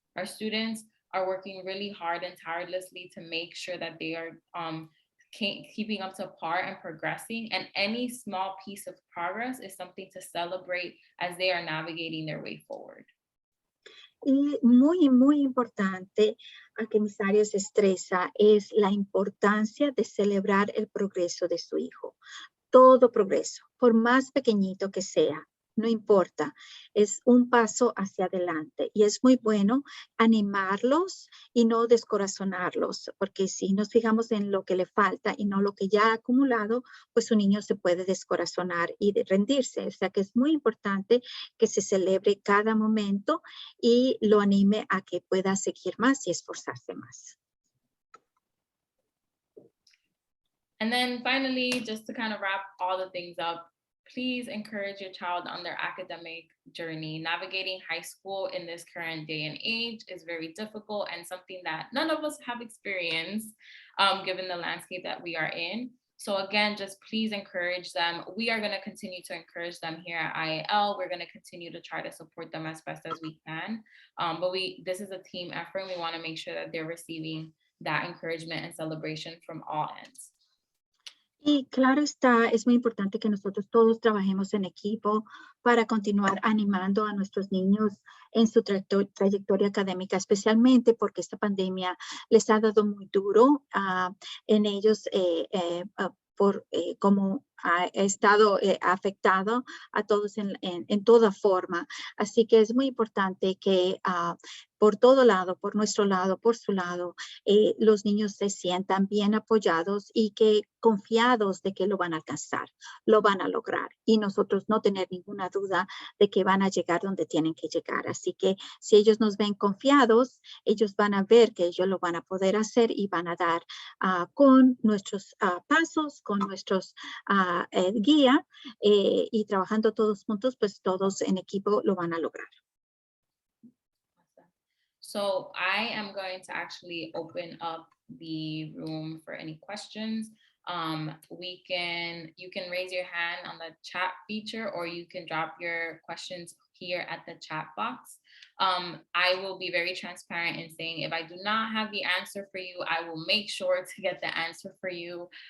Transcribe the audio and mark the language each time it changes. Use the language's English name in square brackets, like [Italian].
[English] Our students are working really hard and tirelessly to make sure that they are keeping up to par and progressing, and any small piece of progress is something to celebrate as they are navigating their way forward. [Spanish] Y muy importante a que mis Arias estresa es la importancia de celebrar el progreso de su hijo. Todo progreso, por más pequeñito que sea, no importa, es un paso hacia adelante y es muy bueno animarlos y no descorazonarlos, porque si nos fijamos en lo que le falta y no lo que ya ha acumulado, pues un niño se puede descorazonar y rendirse. O sea que es muy importante que se celebre cada momento y lo anime a que pueda seguir más y esforzarse más. [English] And then finally, just to kind of wrap all the things up, please encourage your child on their academic journey. Navigating high school in this current day and age is very difficult and something that none of us have experienced, given the landscape that we are in. So again, just please encourage them. We are going to continue to encourage them here at IAL. We're going to continue to try to support them as best as we can. But this is a team effort. We want to make sure that they're receiving that encouragement and celebration from all ends. [Spanish] Y claro está, es muy importante que nosotros todos trabajemos en equipo para continuar animando a nuestros niños en su trayectoria académica, especialmente porque esta pandemia les ha dado muy duro en ellos por cómo ha estado afectado a todos en toda forma. Así que es muy importante que por todo lado, por nuestro lado, por su lado, los niños se sientan bien apoyados y que confiados de que lo van a alcanzar, lo van a lograr y nosotros no tener ninguna duda de que van a llegar donde tienen que llegar. Así que si ellos nos ven confiados, ellos van a ver que ellos lo van a poder hacer y van a dar con nuestros pasos, con nuestros guía y trabajando todos juntos, pues todos en equipo lo van a lograr. [English] So I am going to actually open up the room for any questions. You can raise your hand on the chat feature, or you can drop your questions here at the chat box. I will be very transparent in saying if I do not have the answer for you, I will make sure to get the answer for you.